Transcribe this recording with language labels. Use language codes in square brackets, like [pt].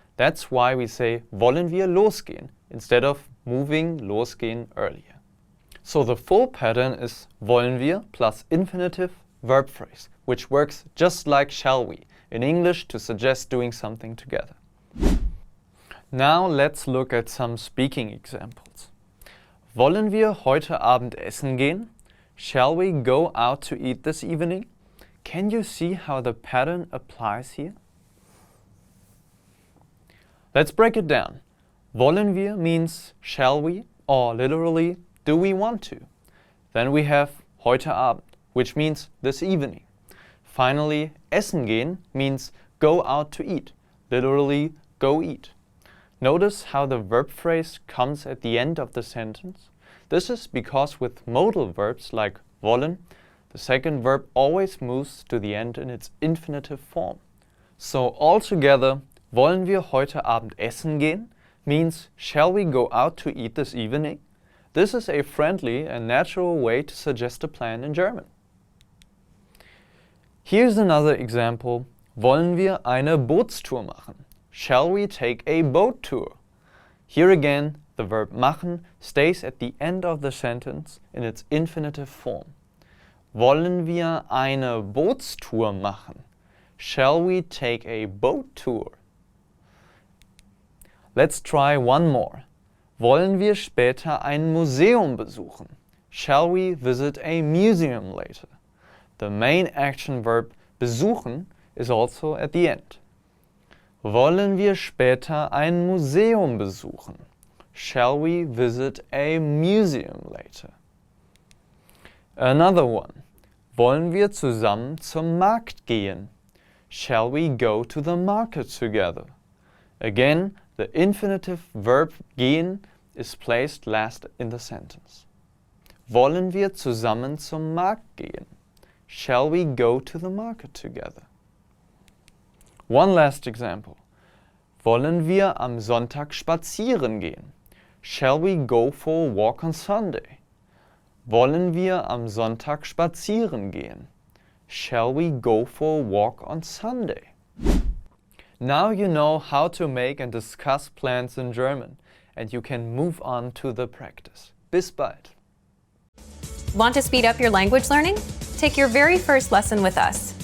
[en] That's why we say [de] wollen wir losgehen [en] instead of moving losgehen earlier. So the full pattern is wollen wir plus infinitive verb phrase, which works just like shall we in English to suggest doing something together. Now let's look at some speaking examples. [de] Wollen wir heute Abend essen gehen? [en] Shall we go out to eat this evening? Can you see how the pattern applies here? Let's break it down. Wollen wir means shall we, or literally do we want to? Then we have heute Abend, which means this evening. Finally, essen gehen means go out to eat, literally go eat. Notice how the verb phrase comes at the end of the sentence. This is because with modal verbs like wollen, the second verb always moves to the end in its infinitive form. So altogether, [de] wollen wir heute Abend essen gehen [en] means shall we go out to eat this evening? This is a friendly and natural way to suggest a plan in German. Here's another example. [de] Wollen wir eine Bootstour machen? [en] Shall we take a boat tour? Here again, the verb machen stays at the end of the sentence in its infinitive form. [de] Wollen wir eine Bootstour machen? [en] Shall we take a boat tour? Let's try one more. [de] Wollen wir später ein Museum besuchen? [en] Shall we visit a museum later? The main action verb besuchen is also at the end. [de] Wollen wir später ein Museum besuchen? [en] Shall we visit a museum later? Another one. [de] Wollen wir zusammen zum Markt gehen? [en] Shall we go to the market together? Again, the infinitive verb gehen is placed last in the sentence. [de] Wollen wir zusammen zum Markt gehen? [en] Shall we go to the market together? One last example. [de] Wollen wir am Sonntag spazieren gehen? [en] Shall we go for a walk on Sunday? [de] Wollen wir am Sonntag spazieren gehen? [en] Shall we go for a walk on Sunday? Now you know how to make and discuss plans in German, and you can move on to the practice. [de] Bis bald! [en] Want to speed up your language learning? Take your very first lesson with us.